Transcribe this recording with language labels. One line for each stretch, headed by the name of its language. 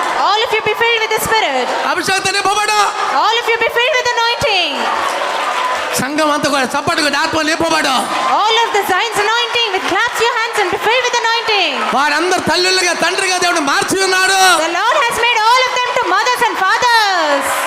English: All of you be filled with the Spirit.
Telugu: అభిషేకం నింపబడు.
English: All of you be filled with anointing.
Telugu: సంఘం అంతా కూడా చప్పట్లు ఆత్మలు నింపబడు.
English: All of the Zion's anointing with claps your hands and be filled with anointing.
Telugu: వారందరూ తల్లులుగా తండ్రిగా దేవుడు మార్చి ఉన్నాడు.
English: The Lord has made all of them to mothers and fathers.